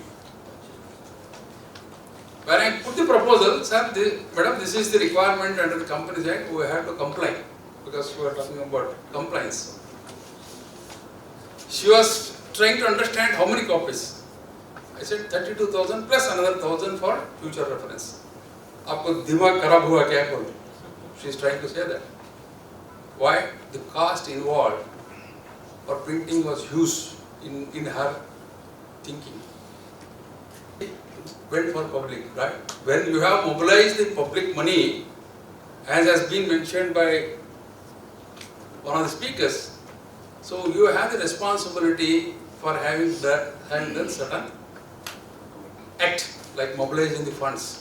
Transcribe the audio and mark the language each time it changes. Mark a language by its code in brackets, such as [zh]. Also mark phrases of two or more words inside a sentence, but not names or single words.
[en] When I put the proposal, sir, madam, this is the requirement under the Companies Act, we have to comply, because we are talking about compliance. She was trying to understand how many copies. I said 32,000 plus another 1,000 for future reference. [hi] आपको दिमाग खराब हुआ क्या बोल? [en] She is trying to say that. Why? The cost involved for printing was huge in her thinking. Went for public, right? When you have mobilized the public money, as has been mentioned by one of the speakers, so you have the responsibility for having done certain act, like mobilizing the funds.